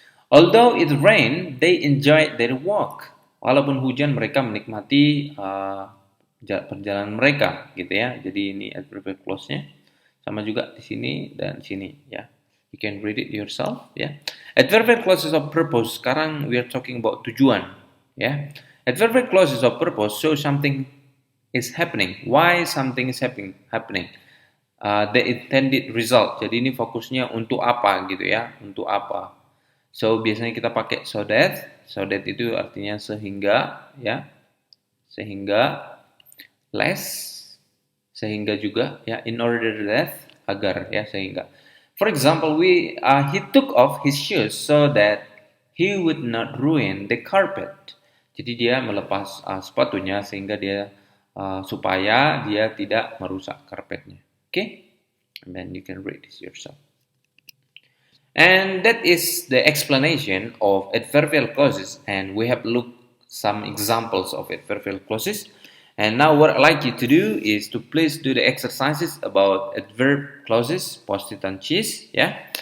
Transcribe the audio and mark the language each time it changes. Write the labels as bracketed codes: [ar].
[en] Although it rained, they enjoyed their walk. [id] Walaupun hujan, mereka menikmati perjalanan mereka, gitu, ya. Jadi ini adverbial clause-nya sama juga di sini dan sini, ya. [en] You can read it yourself, ya. Adverbial clauses of purpose. [id] Sekarang [en] we are talking about tujuan, ya. Adverbial clauses of purpose show something is happening. Why something is happening? The intended result. [id] Jadi ini fokusnya untuk apa, gitu, ya. Untuk apa. So biasanya kita pakai so that. So that itu artinya sehingga, ya. Sehingga, less, sehingga juga, ya, [en] in order that, [id] agar, ya, sehingga. [en] For example, he took off his shoes so that he would not ruin the carpet. [id] Jadi dia melepas sepatunya sehingga dia supaya dia tidak merusak karpetnya. [en] Okay? And then you can read this yourself. And that is the explanation of adverbial clauses, and we have looked some examples of adverbial clauses. And now what I'd like you to do is to please do the exercises about adverb clauses, post-it and cheese, yeah.